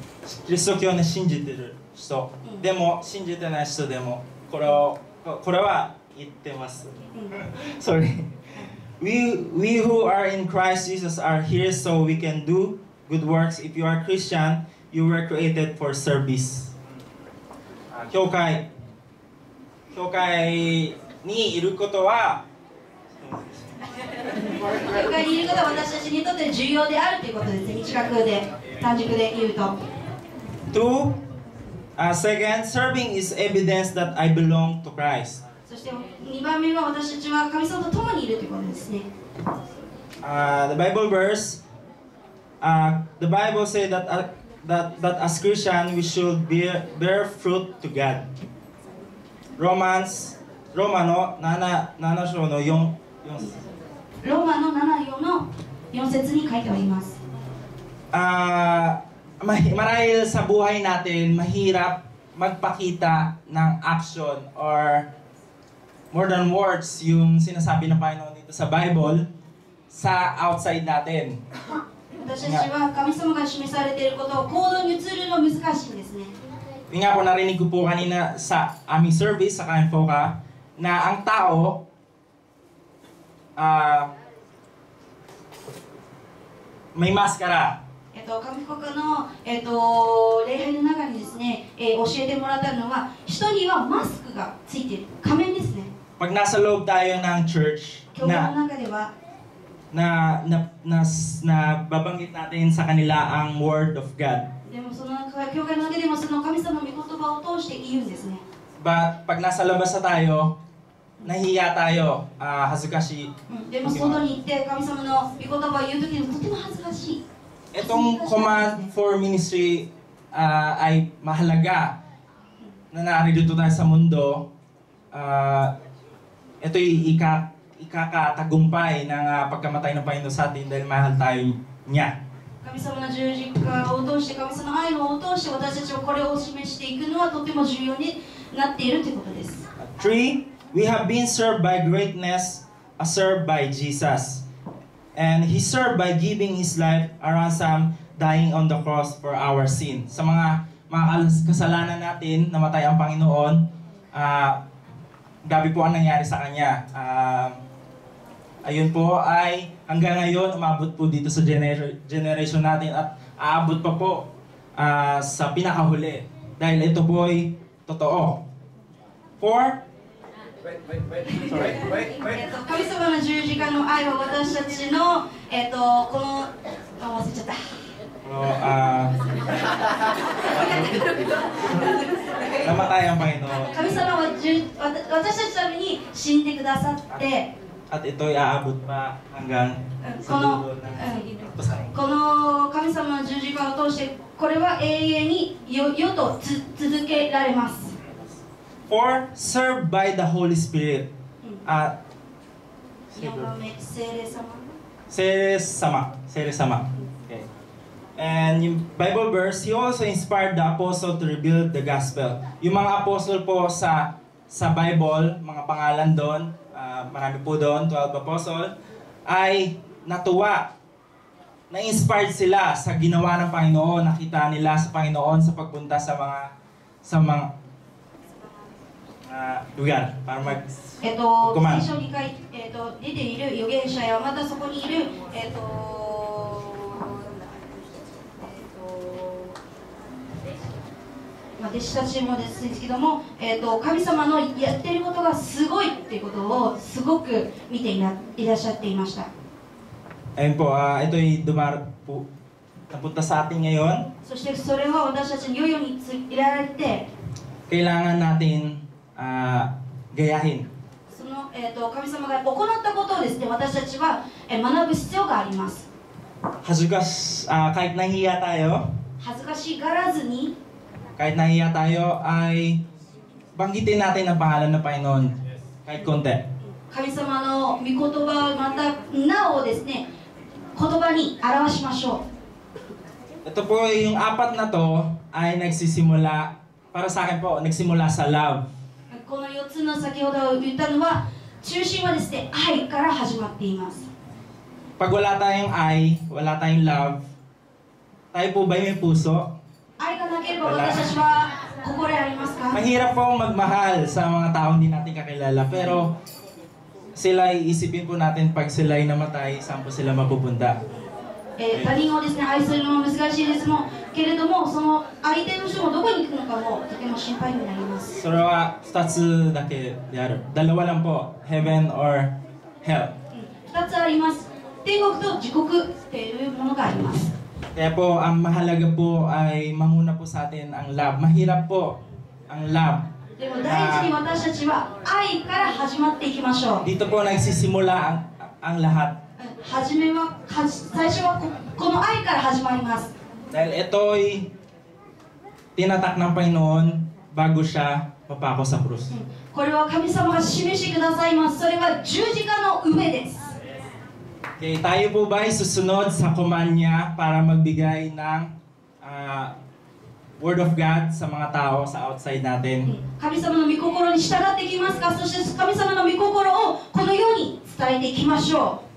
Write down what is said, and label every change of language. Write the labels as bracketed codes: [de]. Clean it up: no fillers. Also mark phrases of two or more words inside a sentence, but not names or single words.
[ja] キリスト教を信じている人でも信じてない人でもこれは言ってます。Sorry. [en] We who are in Christ Jesus are here so we can do good works. If you are Christian, you were created for service. [ja] 教会教会にいることは教会にいることは私たちにとって重要であるということですね。短くで短軸で言うと。 [en] Two, second, serving is evidence that I belong to Christ. [ja] そして2番目は私たちは神様と共にいるということですね。 [en] The Bible verse, the Bible says that as Christian we should bear fruit to God. [ja] ローマの 7 章の4 ローマの7章の4節に書いております。 [tl] Marahil sa buhay natin, mahirap magpakita ng [en] action or more than words [tl] yung sinasabi ng Panginoon dito sa Bible sa outside natin. [ja] 私たちは神様が示されていることを行動に移るの難しいんですね。 [tl] Yung nga po narinig ko po kanina sa aming service sa Kainfoka na ang tao may maskara. [ja] 神国の、礼拝の中にですね、教えてもらったのは人にはマスクがついている仮面ですね。 [tl] Pag nasa loob tayo ng church [ja] 教会の中では [tl] na babanggit natin sa kanila ang [en] Word of God. [ja] でもその教会の中でもその神様の御言葉を通して言うんですね。 [tl] But pag nasa labas na tayo, nahiya tayo, [ja] hazukashi. でも外に行って神様の御言葉を言うときにとても恥ずかしい。 [tl] Itong [en] command for ministry [tl] ay mahalaga na narito tayo sa mundo. Ito'y ikakatagumpay ng pagkamatay ng Panginoon sa atin dahil mahal tayo niya. [ja] 神様の十字架を通して神様の愛のを通して私たちはこれを示していくのはとても重要になっているということです。 [en] Three, we have been served by greatness, served by Jesus. And He served by giving His life a ransom, dying on the cross for our sin. [tl] Sa mga kasalanan natin, namatay ang Panginoon, gabi po ang nangyari sa Kanya. Ayun po ay hanggang ngayon, umabot po dito sa generation natin at aabot pa po sa pinakahuli. Dahil ito po ay totoo. Four, [ja] 神様の十字架の愛は私たちの、この忘れちゃった。 [tl] namatay ang Panginoon. [ja] 神様は私たちのために死んでくださって、 [tl] At ito'y aabot pa hanggang sa [ja] この [tl] dulo ng kusay. [ja] この神様の十字架を通してこれは永遠に世と続けられます。 [en] Four, served by the Holy Spirit. [ja] 4 番目、聖霊様。 [tl] Sere sama. Okay. And yung [en] Bible verse, He also inspired the apostle to rebuild the gospel. [tl] Yung mga apostle po sa Bible, mga pangalan doon, marami po doon, 12 apostle, ay natuwa. Na-inspired sila sa ginawa ng Panginoon, nakita nila sa Panginoon sa pagpunta sa mga lugar para mag [ja] 聖書に書いて、出ている預言者やまたそこにいる、弟子たちもですけども、神様のやってることがすごいっていうことをすごく見ていらっしゃっていました。 [tl] Ayun po, ito'y napunta sa atin ngayon. [ja] そしてそれは私たちに世にいられて、 [tl] Kailangan natin gayahin. [ja] その、神様が行ったことをですね、私たちは学ぶ必要があります。 [tl] Kahit nahiya tayo, [ja] 恥ずかしがらずに、 [tl] kahit nahiya tayo, ay banggitin natin ang pangalan ng Panginoon. Kahit konti. [ja] 神様の御言葉またなおですね、言葉に表しましょう。 [tl] Ito po yung apat na to ay nagsisimula, para sa akin po, nagsimula sa love. [ja] この4つの先ほど言ったのは、中心はですね、愛から始まっています。 [tl] Pag wala tayong ay, wala tayong love, tayo po ba may puso? [ja] 愛がなければ私たちは心ありますか？ [tl] Mahirap po magmahal sa mga taong hindi natin kakilala, pero sila iisipin po natin pag sila'y namatay, saan po sila mapupunta. [ja] 他人をですね、愛するのも難しいですもんけれども、その相手の人もどこに行くのかもとても心配になります。それは2つだけである。 [tl] dalawa lang po, [en] heaven or hell. [ja] 2 つあります。天国と地獄っていうものがあります。 [tl] Kaya po, ang mahalaga po ay manguna po sa atin ang love. Mahirap po ang love. [ja] でも第一に私たちは愛から始まっていきましょう。 [tl] Dito po nagsisimula ang lahat. [ja] 最初はこの愛から始まります。 [tl] Dahil ito'y tinatak ng Panginoon bago siya mapako sa krus. [ja] これは神様が示してくださいます。それは十字架の上です。 [tl] Okay, tayo po ba ay susunod sa command niya para magbigay ng [en] Word of God [tl] sa mga tao sa outside natin? [ja] 神様の御心に従っていきますか。そして神様の御心をこのように伝えていきましょう。